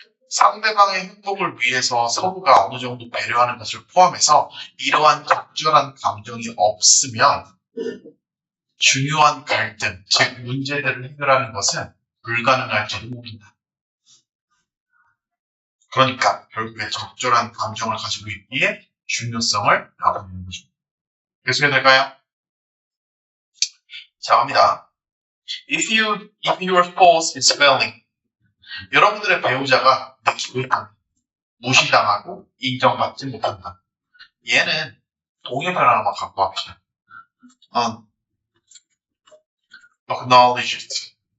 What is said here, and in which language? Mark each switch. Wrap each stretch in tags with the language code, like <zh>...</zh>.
<ko>상대방의 행복을 위해서 서로가 어느 정도 배려하는 것을 포함해서 이러한 적절한 감정이 없으면 중요한 갈등, 즉 문제들을 해결하는 것은 불가능할지도 모른다. 그러니까 결국에 적절한 감정을 가지고 있기에 중요성을 나타내는 거죠. 계속해도 될까요? 자, 갑니다.</ko> <en>If your spouse is failing,</en> <ko>여러분들의 배우자가 느끼고 있다. 무시당하고 인정받지 못한다. 얘는 동의어 표현 하나만 갖고 합시다.</ko> <en>Acknowledge it.</en>